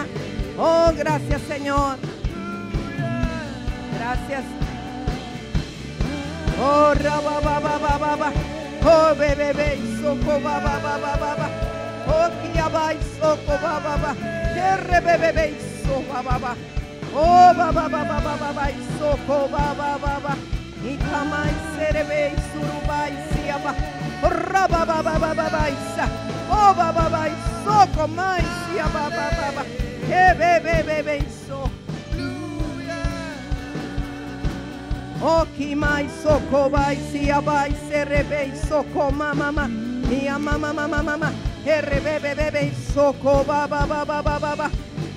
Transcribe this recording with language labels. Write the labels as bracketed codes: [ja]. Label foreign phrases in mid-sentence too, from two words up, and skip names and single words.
[es] Oh, gracias, Señor. Gracias. Oh, rababa. Oh, bebé, soco, baba. Oh, kiaba y soco, baba. Bebé, soco, baba. Oh, baba, y soco, baba. Y cama y cerebe y suruba y siaba. Baba, oh, baba, y soco, ma y siaba, baba. Bebé, y soco. Oh, kima y soco, ba y siaba y cerebe y soco, mamá. Y mamá. Bebé, y soco, baba.